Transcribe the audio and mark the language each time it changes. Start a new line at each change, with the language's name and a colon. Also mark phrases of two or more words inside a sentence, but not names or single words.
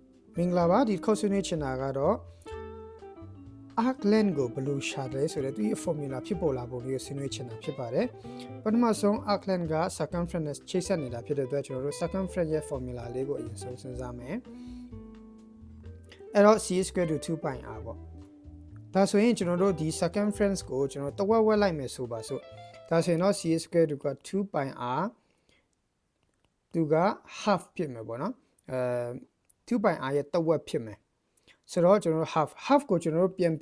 Burmese: မင်္ဂလာပါဒီခေါက်ဆွေးနွေးချင်တာကတော့
English: arc length
Burmese: ကိုဘယ်လိုရှာတယ်ဆိုတော့သူရဲ့ formula ဖြစ်ပေါ်လာပုံလေးကိုဆွေးနွေးချင်တာဖြစ်ပါတယ် ပထမဆုံး
English: arc length
Burmese: က circumference နဲ့ချိတ်ဆက်နေတာဖြစ်တဲ့အတွက်ကျွန်တော်တို့ circumference ရဲ့ formula လေးကိုအရင်ဆုံးစဉ်းစားမယ်အဲ့တော့
English: c square to 2 pi r
Burmese: ပေါ့ဒါဆိုရင်ကျွန်တော်တို့ဒီ circumference ကိုကျွန်တော်တဝက်ဝက်လိုက်မယ်ဆိုပါစို့ဒါဆိုရင်တော့
English: c square to
Burmese: က
English: 2 pi r
Burmese: သူက half ဖြစ်မယ်ပေါ့နော်
English: 2 pi r
Burmese: ရဲ့တဝက်ဖြစ်မယ်ဆိုတော့ကျွန်တော်တို့ half ကိုကျွန်တော်တို့ပြန်